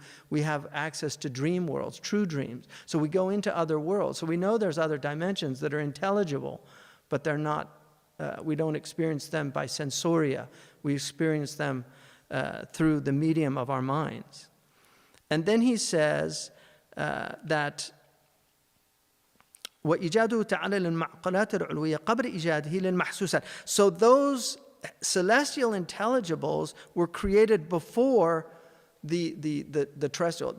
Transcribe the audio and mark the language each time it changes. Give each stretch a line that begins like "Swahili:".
English: We have access to dream worlds, true dreams. So we go into other worlds. So we know there's other dimensions that are intelligible, but they're not, we don't experience them by sensoria. We experience them through the medium of our minds. And then he says that
Arabic: وإيجاده تعالى للمعقولات العلوية قبل إيجاده للمحسوسات.
English: So those celestial intelligibles were created before the terrestrial.